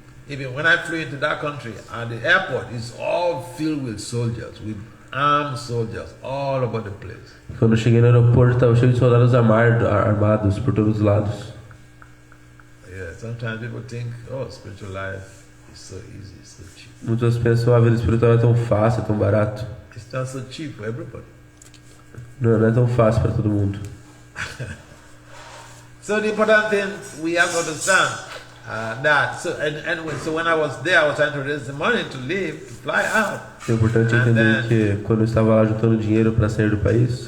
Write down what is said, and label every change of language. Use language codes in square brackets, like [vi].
[en] Even when I flew into that country, and the airport is all filled with soldiers, with armed soldiers, all over the place. [pt] Quando eu cheguei no aeroporto, estava cheio de soldados armados por todos os lados. [en] Yeah, sometimes people think, oh, spiritual life is so easy, so cheap. [pt] Muitas pensam, a vida espiritual é tão fácil, é tão barato. [en] It's not so cheap for everybody. [pt] Não é tão fácil para todo mundo. [en] So the important thing we have to understand that. So when I was there, I was trying to raise the money to leave, to fly out. [pt] É importante [en] And [pt] entender que quando eu estava lá juntando dinheiro para sair do país,